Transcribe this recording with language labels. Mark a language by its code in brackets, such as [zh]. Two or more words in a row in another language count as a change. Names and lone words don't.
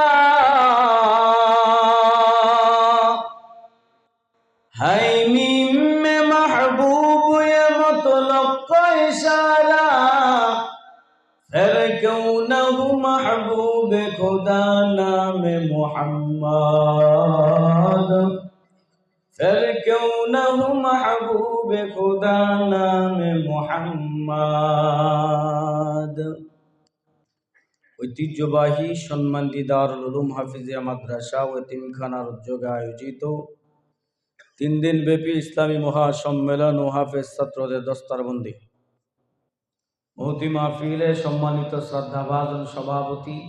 [ur] ہائے میم میں محبوب یہ مطلب کا اشارہ پھر کیوں نہ ہو محبوب خدا نام محمد پھر کیوں نہ ہو محبوب خدا نام [bn] محمد ঐতিহ্যবাহী সম্মানিত দারুল উলুম হাফিজিয়া মাদ্রাসা ও এতিমখানার উদ্যোগে আয়োজিত 3 দিন ব্যাপী ইসলামী মহাসম্মেলন ও হাফেজ ছাত্রদের দস্তারবন্দি মহতি মাহফিলে সম্মানিত শ্রদ্ধাভাজন সভাপতি,